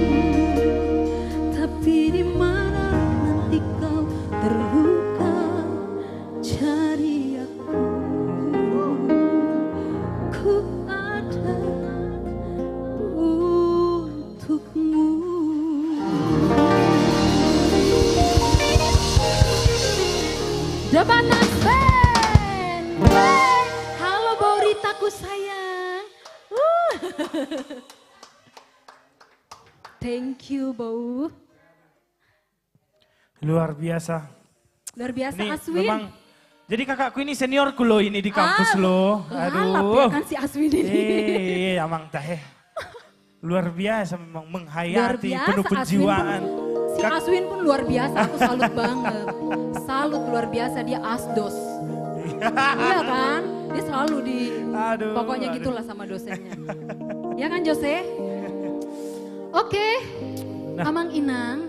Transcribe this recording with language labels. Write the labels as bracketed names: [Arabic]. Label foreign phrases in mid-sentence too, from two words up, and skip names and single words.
[Indonesian] Tapi di mana nanti kau terluka, cari aku, ku ada untukmu. The Batax Band. Halo Bauritaku sayang. [English] Thank you Bau. [Indonesian] Luar biasa. Luar biasa Ini Aswin. memang, jadi kakakku ini seniorku loh ini di kampus loh. Lalap ya kan si Aswin ini. [Batak Toba] Amang tahe. [Indonesian] Luar biasa memang Luar menghayati, biasa penuh penjiwaan. Si Aswin pun luar biasa, aku salut banget. Salut luar biasa, dia asdos. Iya kan? Dia selalu pokoknya gitulah sama dosennya. Ya kan Jose? Oke, [Batak Toba] Amang Inang.